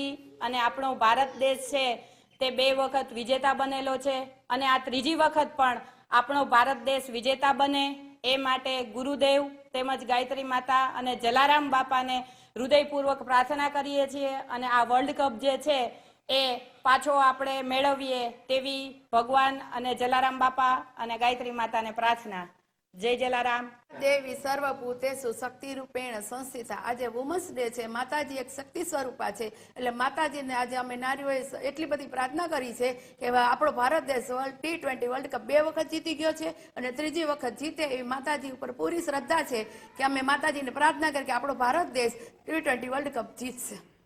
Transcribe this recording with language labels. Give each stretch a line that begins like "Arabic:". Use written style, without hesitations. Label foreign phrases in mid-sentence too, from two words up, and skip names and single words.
Gujarati: અને આપણો ભારત દેશ છે તે 2 વખત વિજેતા બનેલો છે અને આ ત્રીજી વખત પણ આપણો ભારત દેશ વિજેતા બને એ માટે ગુરુદેવ તેમજ ગાયત્રી માતા અને જલારામ બાપાને હૃદયપૂર્વક પ્રાર્થના કરીએ છીએ અને આ વર્લ્ડ કપ જે છે એ પાછો આપણે મેળવીએ તેવી ભગવાન અને જલારામ બાપા અને ગાયત્રી માતાને પ્રાર્થના। જય જલારામ।
Sanskrit: देवी सर्वभूतेषु शक्ति रूपेण संस्थिता।
Hindi: आज
English: women's day
Hindi: है, माताजी एक शक्ति स्वरूपा है,
Gujarati: એટલે માતાજીને આજે અમે નારીઓએ એટલી બધી प्रार्थना કરી છે કે આપણો ભારત દેશ T20 વર્લ્ડ કપ 2 વખત જીતી ગયો છે અને ત્રીજી વખત જીતે એવી માતાજી ઉપર પૂરી શ્રદ્ધા છે કે અમે માતાજીને પ્રાર્થના કરી કે આપણો ભારત દેશ T20 વર્લ્ડ કપ જીતશે।